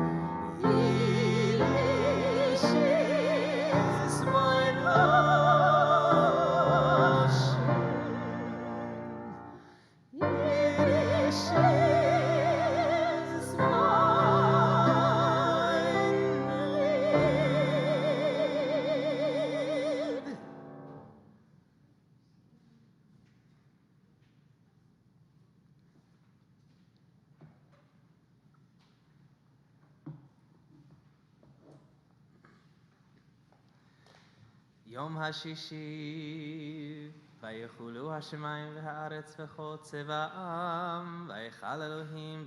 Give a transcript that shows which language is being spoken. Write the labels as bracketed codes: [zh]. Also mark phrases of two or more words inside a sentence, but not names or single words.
[yi] ייִדיש איז מײַן לשון. ייִדיש איז מײַן ליד. [he] יום השישי, ויחולו השמיים והארץ וכל צבאם, ויחל אלוהים